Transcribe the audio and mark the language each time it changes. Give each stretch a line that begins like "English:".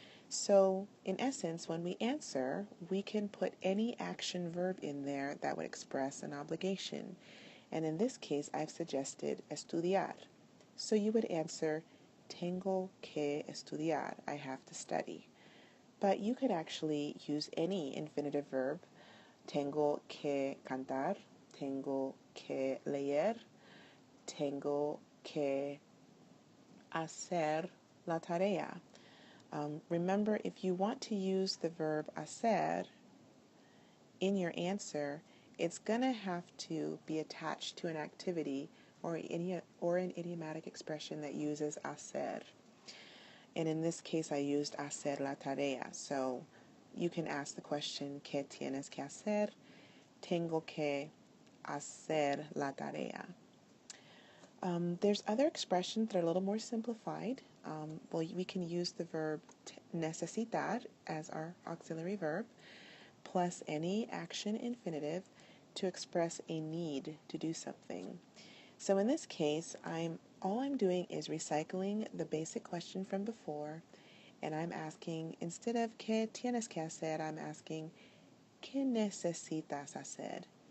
English: So, in essence, when we answer, we can put any action verb in there that would express an obligation. And in this case, I've suggested estudiar. So you would answer,
Spanish: tengo que estudiar.
English: I have to study. But you could actually use any infinitive verb.
Spanish: Tengo que cantar. Tengo que leer. Tengo que hacer la tarea.
English: Remember, if you want to use the verb hacer in your answer, it's going to have to be attached to an activity or an idiomatic expression that uses hacer. And in this case, I used
Spanish: hacer la tarea.
English: So you can ask the question,
Spanish: ¿Qué tienes que hacer? Tengo que hacer la tarea.
English: There's other expressions that are a little more simplified. We can use the verb necesitar as our auxiliary verb, plus any action infinitive to express a need to do something. So in this case, all I'm doing is recycling the basic question from before, and I'm asking, instead of
Spanish: ¿Qué tienes que hacer?,
English: I'm asking,
Spanish: ¿Qué necesitas hacer?